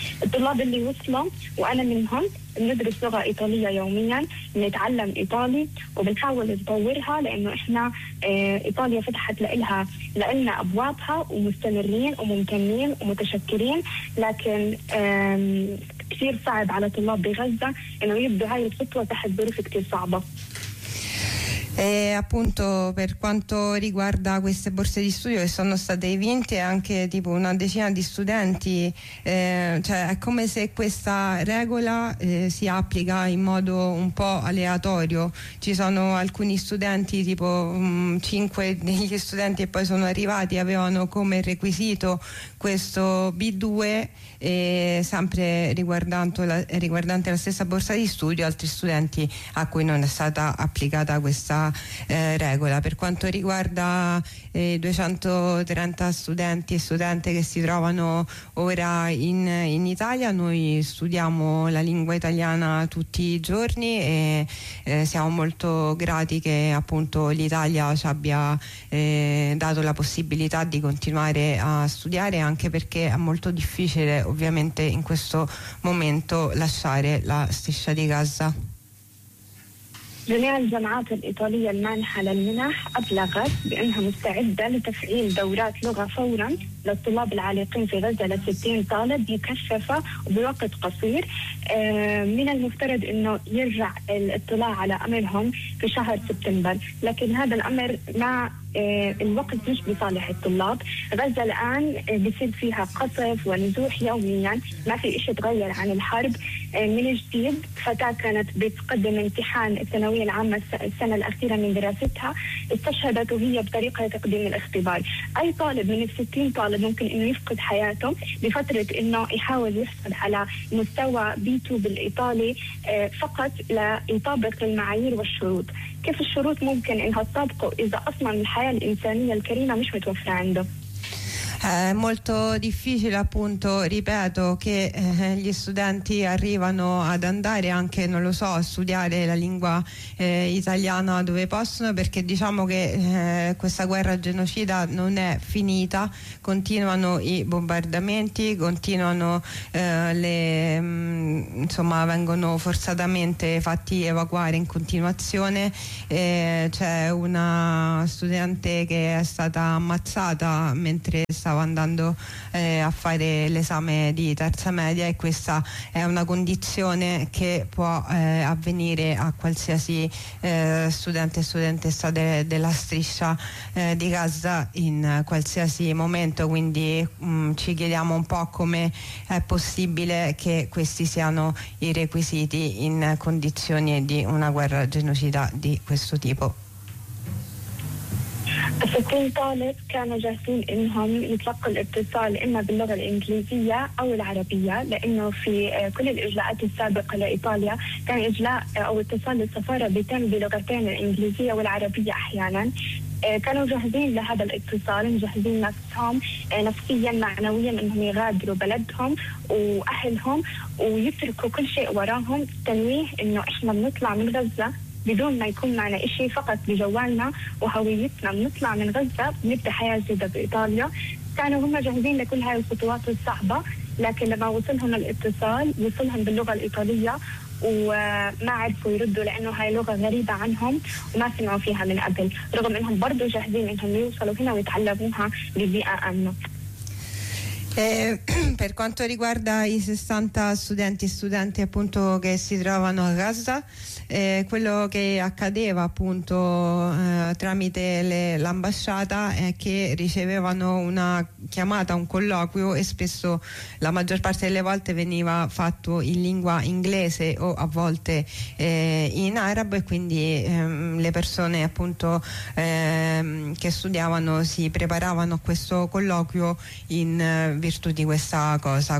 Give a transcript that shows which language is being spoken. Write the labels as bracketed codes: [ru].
[ar] الطلاب اللي وصلوا وأنا منهم بندرس لغة إيطالية يوميا، نتعلم إيطالي وبنحاول نطورها لأنه إحنا إيطاليا فتحت لإلنا أبوابها ومستمرين وممتنين ومتشكرين، لكن كثير صعب على طلاب بغزة إنه يبدوا هاي الخطوة تحت ظروف كثير صعبة. [it] E appunto per quanto riguarda queste borse di studio che sono state vinte anche tipo una decina di studenti, cioè è come se questa regola si applica in modo un po' aleatorio, ci sono alcuni studenti tipo 5 degli studenti che poi sono arrivati avevano come requisito questo B2 e sempre riguardante la stessa borsa di studio, altri studenti a cui non è stata applicata questa regola. Per quanto riguarda i 230 studenti e studente che si trovano ora in Italia, noi studiamo la lingua italiana tutti i giorni e siamo molto grati che appunto l'Italia ci abbia dato la possibilità di continuare a studiare, anche perché è molto difficile ovviamente in questo momento lasciare la striscia di Gaza. [ar] جميع الجامعات الإيطالية المانحة للمنح أبلغت بأنها مستعدة لتفعيل دورات لغة فورا للطلاب العالقين في غزة لـ60 طالب مكثفة وبوقت قصير. من المفترض أنه يرجع الاطلاع على أمرهم في شهر سبتمبر، لكن هذا الأمر مع الوقت مش بصالح الطلاب. غزة الآن بيصير فيها قصف ونزوح يوميا، ما في إشي تغير عن الحرب. من جديد فتاة كانت بتقدم امتحان الثانوية العامة السنة الأخيرة من دراستها استشهدت وهي بطريقة تقديم الاختبار. أي طالب من الـ60 طالب ممكن أنه يفقد حياته بفترة أنه يحاول يحصل على مستوى B2 بالإيطالي فقط ليطابق المعايير والشروط. كيف الشروط ممكن أنها تطابقه إذا أصلاً الحياة الإنسانية الكريمة مش متوفرة عنده؟ [it] È molto difficile appunto, ripeto, che gli studenti arrivano ad andare anche, non lo so, a studiare la lingua italiana dove possono, perché diciamo che questa guerra genocida non è finita, continuano i bombardamenti, continuano vengono forzatamente fatti evacuare in continuazione, c'è una studente che è stata ammazzata mentre stava stavo andando a fare l'esame di terza media, e questa è una condizione che può avvenire a qualsiasi studente e studentessa della striscia di Gaza in qualsiasi momento. Quindi ci chiediamo un po' come è possibile che questi siano i requisiti in condizioni di una guerra genocida di questo tipo. [ar] فكل طالب كان جاهزين إنهم يتلقوا الاتصال إما باللغة الإنجليزية أو العربية، لأنه في كل الإجلاءات السابقة لإيطاليا كان إجلاء أو اتصال للسفارة بيتم بلغتين الإنجليزية والعربية أحيانا. كانوا جاهزين لهذا الاتصال، مجهزين نفسهم نفسيا معنويا إنهم يغادروا بلدهم وأهلهم ويتركوا كل شيء وراهم، تنويه إنه إحنا بنطلع من غزة بدون ما يكون معنا إشي، فقط بجوالنا وهويتنا بنطلع من غزة بنبدأ حياة جديدة بإيطاليا. كانوا هم جاهزين لكل هاي الخطوات الصعبة، لكن لما وصلهم الاتصال وصلهم باللغة الإيطالية وما عرفوا يردوا لأنه هاي لغة غريبة عنهم وما سمعوا فيها من قبل، رغم أنهم برضو جاهزين أنهم يوصلوا هنا ويتعلموها ببيئة آمنة. [it] Per quanto riguarda i 60 studenti e studenti appunto che si trovano a Gaza, quello che accadeva appunto tramite l'ambasciata è che ricevevano una chiamata, un colloquio, e spesso, la maggior parte delle volte, veniva fatto in lingua inglese o a volte in arabo, e quindi le persone appunto che studiavano si preparavano a questo colloquio in virtù di questa cosa.